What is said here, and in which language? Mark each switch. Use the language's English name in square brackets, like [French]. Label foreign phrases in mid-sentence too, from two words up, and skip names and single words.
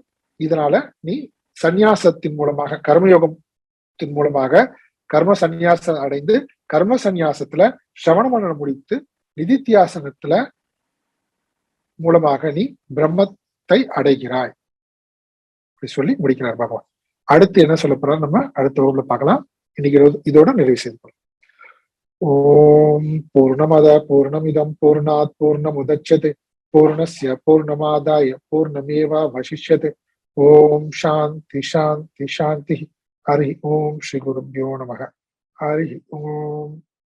[Tamil] இதனால நீ சந்நியாசத்தின் மூலமாக, கர்மயோகத்தின் மூலமாக கர்ம சந்நியாசம் அடைந்து, கர்ம சந்நியாசத்துல சிரவண மனனம் முடித்து, நிதித்தியாசனத்துல மூலமாக நீ பிரம்மத்தை அடைகிறாய். அப்படி சொல்லி முடிக்கிறார் பகவான். அடுத்து என்ன சொல்ல போறாரு நம்ம அடுத்த வகுப்புல பார்க்கலாம். இன்னைக்கு இதோட நிறைவு செய்து. [Sanskrit] ॐ पूर्णमदः पूर्णमिदं पूर्णात् पूर्णमुदच्यते पूर्णस्य पूर्णमादाय पूर्णमेवावशिष्यते. ॐ शान्तिः शान्तिः शान्तिः। हरि ॐ श्री गुरुभ्यो नमः. हरि ॐ.